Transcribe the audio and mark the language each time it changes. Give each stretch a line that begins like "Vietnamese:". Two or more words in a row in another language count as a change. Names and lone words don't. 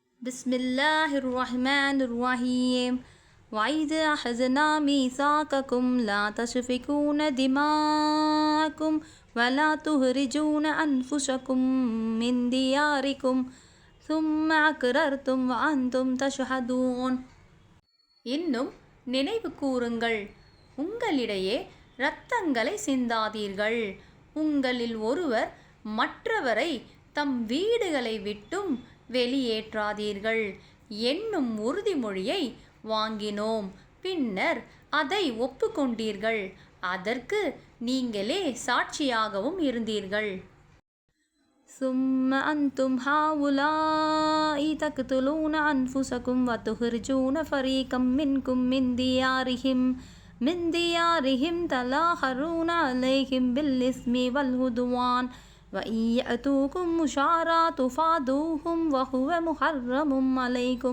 Arabic: بسم الله الرحمن الرحيم وإذ أخذنا ميثاقكم لا تسفكون دماءكم ولا تخرجون أنفسكم من دياركم ثم أقررتم وأنتم تشهدون.
Tamil: இன்னும் நினைவு கூறுங்கள், உங்களிடையே இரத்தங்களை சிந்தாதீர்கள். உங்களில் ஒருவர் மற்றவரை தம் வீடுகளை விட்டும் வெளியேற்றாதீர்கள் என்னும் உறுதிமொழியை வாங்கினோம். பின்னர் அதை ஒப்புக்கொண்டீர்கள். அதற்கு நீங்களே சாட்சியாகவும் இருந்தீர்கள்.
Arabic: ثم أنتم هؤلاء تقتلون أنفسكم وتخرجون فريقا منكم من ديارهم تظاهرون عليهم بالإثم والعدوان وإن يأتوكم أسارى تفادوهم وهو محرم عليكم